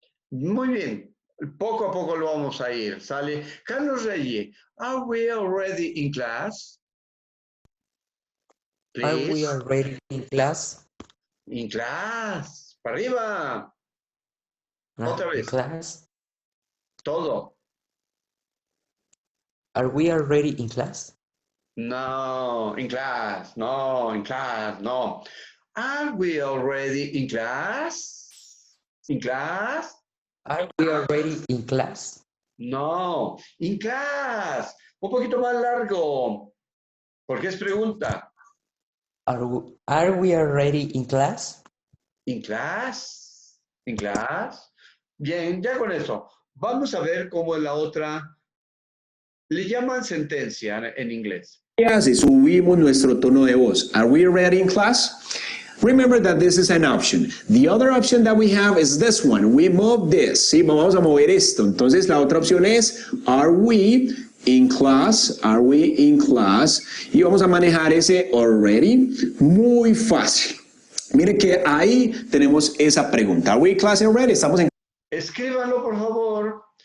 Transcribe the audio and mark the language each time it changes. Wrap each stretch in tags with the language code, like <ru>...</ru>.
<es>Muy bien, poco a poco lo vamos a ir, ¿sale?</es> <en>Carlos Reyes, are we already in class? Please. Are we already in class? In class,</en> <es>para arriba. Otra</es> <en>In</en> <es>vez.</es> <en>class?</en> <es>Todo.</es> <en>Are we already in class? No, in class, no, in class, no. Are we already in class? In class? Are we already in class?</en> <es>No,</es> <en>in class.</en> <es>Un poquito más largo, porque es pregunta.</es> <en>Are we already in class? In class. In class.</en> <es>Bien, ya con eso. Vamos a ver cómo es la otra. Le llaman sentencia en inglés. ¿Qué hace? Subimos nuestro tono de voz.</es> <en>Are we ready in class? Remember that this is an option. The other option that we have is this one. We move this.</en> <es>¿Sí? Vamos a mover esto. Entonces la otra opción es</es> <en>Are we in class? Are we in class?</en> <es>Y vamos a manejar ese already. Muy fácil. Mire que ahí tenemos esa pregunta.</es> <en>Are we in class already?</en> <es>Estamos en... Escríbanlo, por favor.</es>